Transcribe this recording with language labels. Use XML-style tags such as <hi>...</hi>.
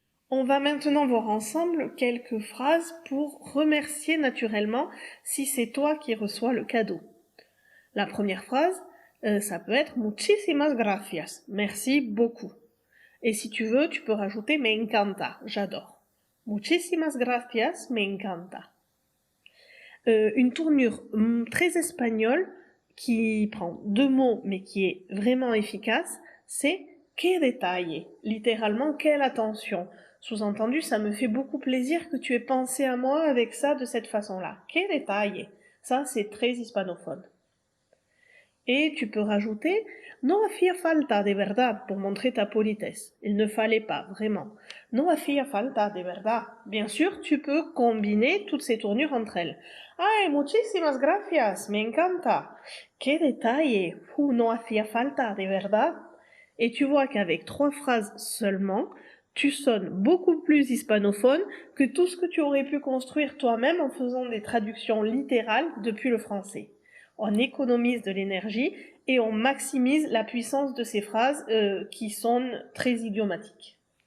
<fr>On va maintenant voir ensemble quelques phrases pour remercier naturellement si c'est toi qui reçois le cadeau. La première phrase, ça peut être</fr> <es>muchísimas gracias,</es> <fr>merci beaucoup. Et si tu veux, tu peux rajouter</fr> <es>me encanta,</es> <fr>j'adore.</fr> <es>Muchísimas gracias, me encanta.</es> <fr>Une tournure très espagnole qui prend deux mots mais qui est vraiment efficace, c'est</fr> <es>que detalle,</es> <fr>littéralement quelle attention. Sous-entendu, ça me fait beaucoup plaisir que tu aies pensé à moi avec ça de cette façon-là.</fr> <es>Que detalle.</es> <fr>Ça, c'est très hispanophone. Et tu peux rajouter</fr> <es>no hacía falta de verdad</es> <fr>pour montrer ta politesse. Il ne fallait pas, vraiment.</fr> <es>No hacía falta de verdad.</es> <fr>Bien sûr, tu peux combiner toutes ces tournures entre elles.</fr> <es>Ay, muchísimas gracias, me encanta. Que detalle. No hacía falta de verdad.</es> <fr>Et tu vois qu'avec 3 phrases seulement, tu sonnes beaucoup plus hispanophone que tout ce que tu aurais pu construire toi-même en faisant des traductions littérales depuis le français. On économise de l'énergie et on maximise la puissance de ces phrases qui sont très idiomatiques.</fr>